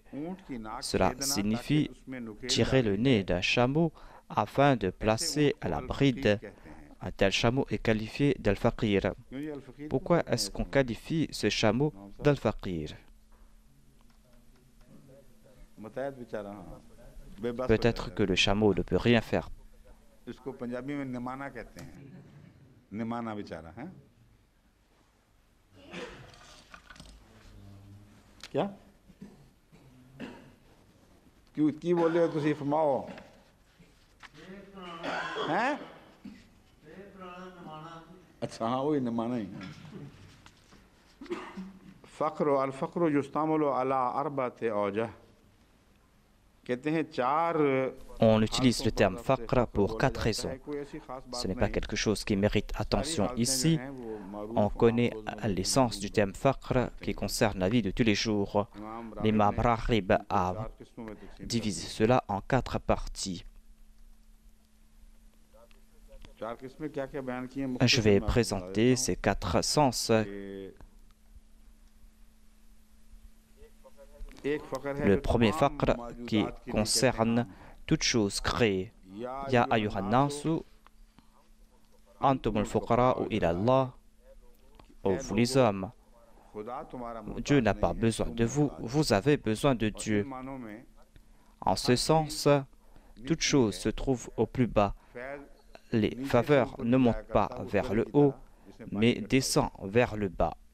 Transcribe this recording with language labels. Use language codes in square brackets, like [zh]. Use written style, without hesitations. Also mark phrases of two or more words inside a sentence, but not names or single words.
[fr] Cela signifie tirer le nez d'un chameau afin de placer à la bride. Un tel chameau est qualifié d'al-faqir. Pourquoi est-ce qu'on qualifie ce chameau d'al-faqir? Peut-être que le chameau ne peut rien faire. [hi] इसको पंजाबी में निमाना कहते हैं निमाना बेचारा है क्या क्यों की बोल रहे हो [pa] ਤੁਸੀ ਫਰਮਾਓ [hi] हैं अच्छा हाँ वही निमाना ही [ar] فقر الفقر يستعمل على أربعة أوجه [hi] कहते हैं चार [fr] On utilise le terme faqr pour 4 raisons. Ce n'est pas quelque chose qui mérite attention ici. On connaît l'essence du terme faqr qui concerne la vie de tous les jours. L'imam Raghib a divisé cela en 4 parties. Je vais présenter ces 4 sens. Le premier faqr qui concerne toute chose créée. [ar] يا أيها الناس، أنتم الفقراء إلى الله. [fr] Ô vous les hommes, Dieu n'a pas besoin de vous, vous avez besoin de Dieu. En ce sens, toute chose se trouve au plus bas. Les faveurs ne montent pas vers le haut, mais descendent vers le bas.